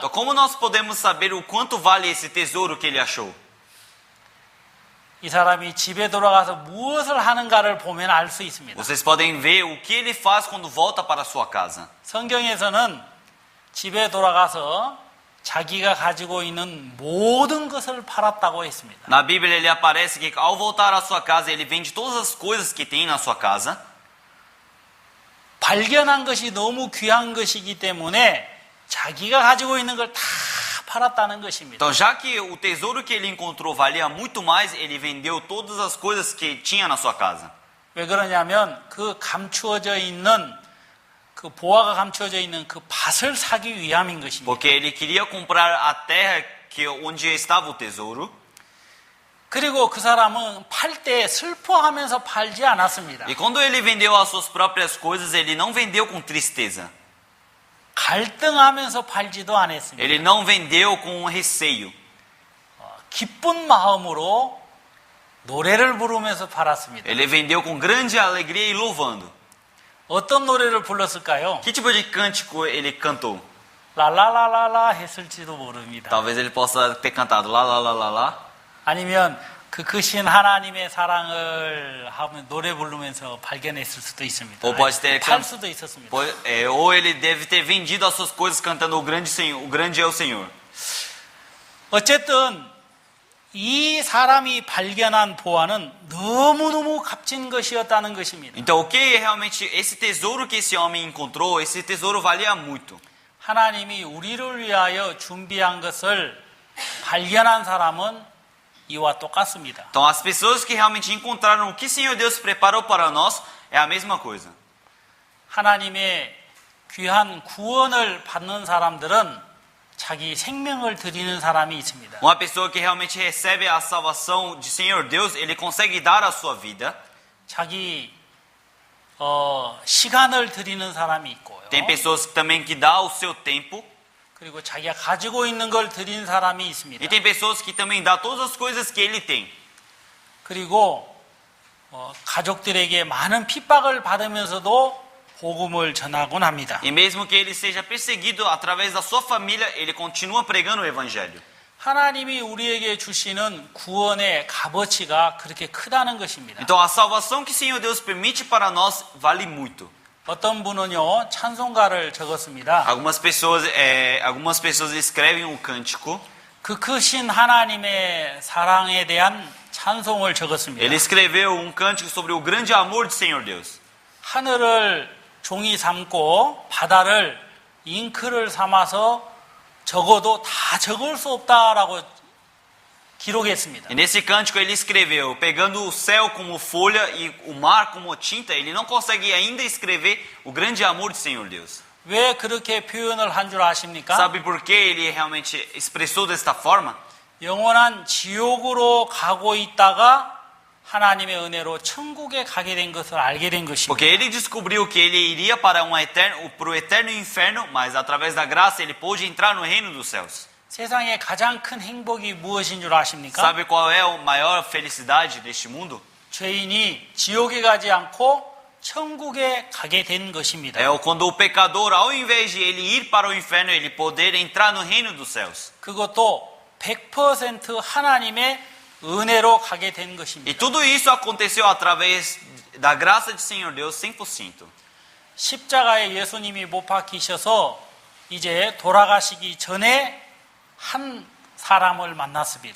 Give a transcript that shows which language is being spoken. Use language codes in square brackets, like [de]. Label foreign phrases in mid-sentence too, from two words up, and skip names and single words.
[pt] Então, como nós podemos saber o quanto vale esse tesouro que ele achou? [ko] 이 사람이 집에 돌아가서 무엇을 하는가를 보면 알 수 있습니다. [pt] Vocês podem ver o que ele faz quando volta para a sua casa. [ko] 성경에서는 집에 돌아가서 자기가 가지고 있는 모든 것을 팔았다고 했습니다. [pt] Na Bíblia ele aparece que ao voltar à sua casa, ele vende todas as coisas que tem na sua casa. [ko] 발견한 것이 너무 귀한 것이기 때문에 자기가 가지고 있는 걸 다 팔았다는 것입니다. [pt] Então, já que o tesouro que ele encontrou valia muito mais, ele vendeu todas as coisas que tinha na sua casa. [ko] 왜 그러냐면 그 감추어져 있는 그 보화가 감추어져 있는 그 밭을 사기 위함인 것입니다. [pt] Porque ele queria comprar a terra onde estava o tesouro. [ko] 그리고 그 사람은 팔 때 슬퍼하면서 팔지 않았습니다. [pt] E quando ele vendeu as suas próprias coisas, ele não vendeu com tristeza. [ko] 갈등하면서 팔지도 않았습니다. [pt] Ele não vendeu com receio. [ko] 기쁜 마음으로 노래를 부르면서 팔았습니다. [pt] Ele vendeu com grande alegria e louvando. [ko] 어떤 노래를 불렀을까요? [pt] Que tipo de cântico ele cantou? [ko] 라라라라라 했을지도 모릅니다. [pt] Talvez ele possa ter cantado lá, lá, lá, lá, lá. [ko] 아니면 그 크신 하나님의 사랑을 하면 노래 부르면서 발견했을 수도 있습니다. [pt] Ou pode ter [ko] 팔 수도 있었습니다. [pt] ou ele deve ter vendido as suas coisas cantando o grande é o Senhor. [ko] 어쨌든 이 사람이 발견한 보화는 너무너무 값진 것이었다는 것입니다. [pt] Então, o que realmente esse tesouro que esse homem encontrou, esse tesouro valia muito. [ko] 하나님이 우리를 위하여 준비한 것을 발견한 사람은 이와 똑같습니다. [pt] Então, as pessoas que realmente encontraram o que o Senhor Deus preparou para nós é a mesma coisa. [ko] 하나님의 귀한 구원을 받는 사람들은 자기 생명을 드리는 사람이 있습니다. [pt] Uma pessoa que realmente recebe a salvação de Senhor Deus, ele consegue dar a sua vida. [ko] 자기 시간을 드리는 사람이 있고요. [pt] Tem pessoas também que dá o seu tempo. [ko] 그리고 자기가 가지고 있는 걸 드리는 사람이 있습니다. [pt] E tem pessoas que também dá todas as coisas que ele tem. [ko] 그리고 가족들에게 많은 핍박을 받으면서도 복음을 전하곤 합니다. [pt] E mesmo que ele seja perseguido através da sua família, ele continua pregando o evangelho. [ko] 하나님이 우리에게 주시는 구원의 값어치가 그렇게 크다는 것입니다. [pt] Então a salvação que o Senhor Deus permite para nós vale muito. [ko] 어떤 분은요 찬송가를 적었습니다. [pt] Algumas pessoas escrevem um cântico. [ko] 그 크신 하나님의 사랑에 대한 찬송을 적었습니다. [pt] Ele escreveu um cântico sobre o grande amor do Senhor Deus. [ko] 하늘을 종이 삼고 바다를 잉크를 삼아서 적어도 다 적을 수 없다라고 기록했습니다. [pt] E nesse cântico ele escreveu, pegando o céu como folha e o mar como tinta, ele não consegue ainda escrever o grande amor do Senhor Deus. [ko] 왜 그렇게 표현을 한 줄 아십니까? [pt] Sabe por que ele realmente expressou desta forma? [ko] 영원한 지옥으로 가고 있다가 하나님의 은혜로 천국에 가게 된 것을 알게 된 [pt] Porque [ko] 것입니다. [pt] ele descobriu que ele iria para o eterno inferno, mas através da graça ele pôde entrar no reino dos céus. [ko] 세상에 가장 큰 행복이 무엇인 줄 아십니까? [pt] Sabe qual é a maior felicidade deste mundo? [ko] 죄인이 지옥에 가지 않고 천국에 가게 된 것입니다. [pt] É quando o pecador, ao invés de ele ir para o inferno, ele poder entrar no reino dos céus. [ko] 그것도 100% 하나님의 은혜로 가게 된 [pt] E [ko] 것입니다. [pt] tudo isso aconteceu através da graça de Senhor Deus 100%. [ko] 십자가에 예수님이 못 박히셔서 이제 돌아가시기 전에 한 사람을 만났습니다.